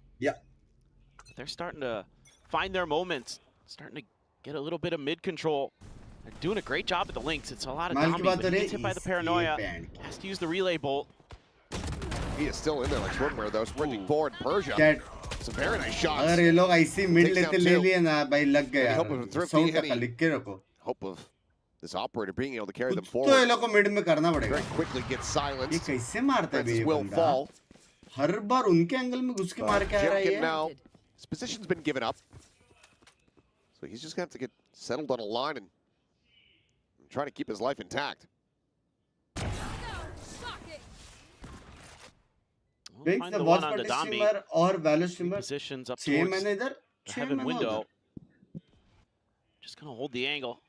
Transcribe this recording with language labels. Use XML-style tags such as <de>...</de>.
<en>Yeah. They're starting to find their moments. Starting to get a little bit of mid control. They're doing a great job at the links. It's a lot of damage, but he gets hit by the paranoia. Has to use the relay bolt. He is still in there like swimwear though, sprinting forward. Persia. It's a very nice shot.</en> <hi>अगर ये लोग ऐसी mid लेते ले लिए ना भाई लग गया यार. Sound का लिख के रखो.</hi> <en>Hope of this operator being able to carry them forward.</en> <hi>तो ये लोग को mid में करना पड़ेगा.</hi> <en>Very quickly gets silenced.</en> <hi>ये कैसे मारता है ये</hi> <en>will fall.</en> <hi>हर बार उनके एंगल में घुस के मार के आ रहा है.</hi> <en>Now his position's been given up, so he's just gonna have to get settled on a line and try to keep his life intact. Binks, the watch party streamer or valor streamer. Positions up towards the heaven window. Just gonna hold the angle.</en>